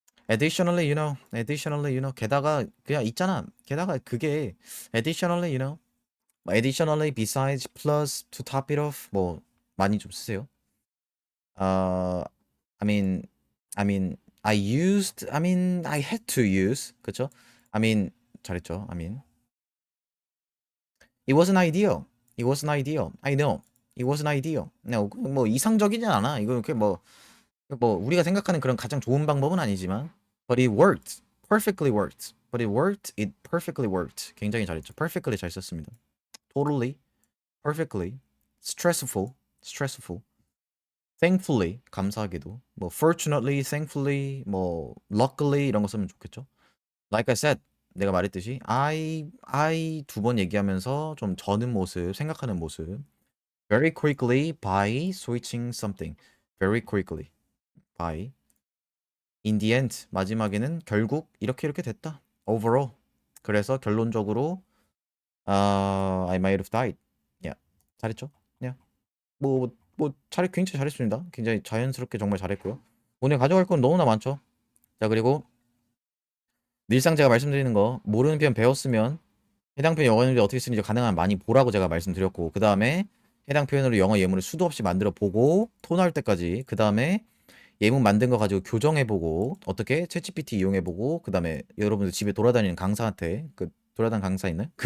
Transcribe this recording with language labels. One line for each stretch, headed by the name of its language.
Korean: Additionally, 게다가 그냥 있잖아. 게다가 그게
English: additionally, additionally, besides, plus, to top it off,
Korean: 뭐 많이 좀 쓰세요.
English: I mean, I had to use,
Korean: 그쵸? 잘했죠.
English: It wasn't ideal. It wasn't ideal. I know. It wasn't ideal.
Korean: 뭐 이상적이지 않아. 이거 이렇게 뭐 우리가 생각하는 그런 가장 좋은 방법은 아니지만,
English: but it worked. Perfectly worked. But it worked. It perfectly worked.
Korean: 굉장히 잘했죠. Perfectly 잘 썼습니다.
English: Totally, perfectly, stressful.
Korean: Thankfully, 감사하게도. 뭐 fortunately, thankfully, 뭐 luckily 이런 거 쓰면 좋겠죠.
English: Like I said,
Korean: 내가 말했듯이 I 두 번 얘기하면서 좀 저는 모습, 생각하는 모습.
English: Very quickly by switching something. Very quickly by. In the end,
Korean: 마지막에는 결국 이렇게 됐다.
English: Overall.
Korean: 그래서 결론적으로
English: I might have died.
Korean: Yeah. 잘했죠? Yeah. 굉장히 잘했습니다. 굉장히 자연스럽게 정말 잘했고요. 오늘 가져갈 건 너무나 많죠. 자, 그리고 늘상 제가 말씀드리는 거 모르는 표현 배웠으면 해당 표현 영어 예문을 어떻게 쓰는지 가능한 많이 보라고 제가 말씀드렸고 그 다음에 해당 표현으로 영어 예문을 수도 없이 만들어 보고 토 나올 때까지 그 다음에 예문 만든 거 가지고 교정해보고 어떻게 챗GPT 이용해보고 그 다음에 여러분들 집에 돌아다니는 강사한테 그 돌아다니는 강사 있나요?